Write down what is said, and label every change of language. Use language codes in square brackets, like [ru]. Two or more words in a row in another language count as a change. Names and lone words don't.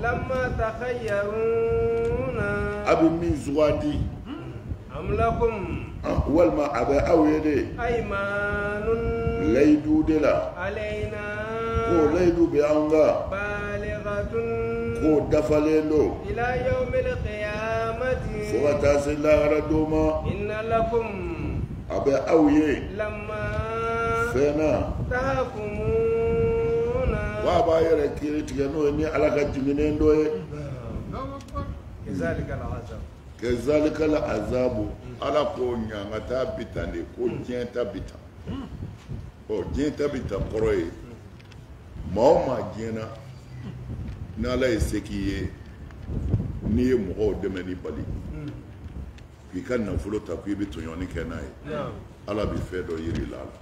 [ar] لما تخيرون [bm] a bɛ min sugandi [ar] أم لكم [bm] walima a bɛ aw ye de [ar] أيمان [bm] layidu de la [ar] علينا [bm] ko layidu bɛ an kan [ar] بالغة [bm] ko dafalen don [ar] إلى يوم القيامة [bm] fo ka taa se lahara don ma [ar] إن لكم [bm] a bɛ aw ye [ar] لما [bm] fɛn na [ar] تحكمون [bm] wa a b'a yɛrɛ kiiri tigɛ n'o ye ni ala ka jiginen dɔ ye [ar] كذلك العذاب كذلك العذاب [bm] ala ko ɲangata bi tan de ko diɲɛ ta bi tan diɲɛ ta bi tan kɔrɔ ye maa o maa diɲɛna ni ala ye se k'i ye n'i ye mɔgɔw dɛmɛ ni bali k'i ka nafolo ta k'i bɛ tɔɲɔni kɛ n'a ye ala bɛ fɛn dɔ yiri la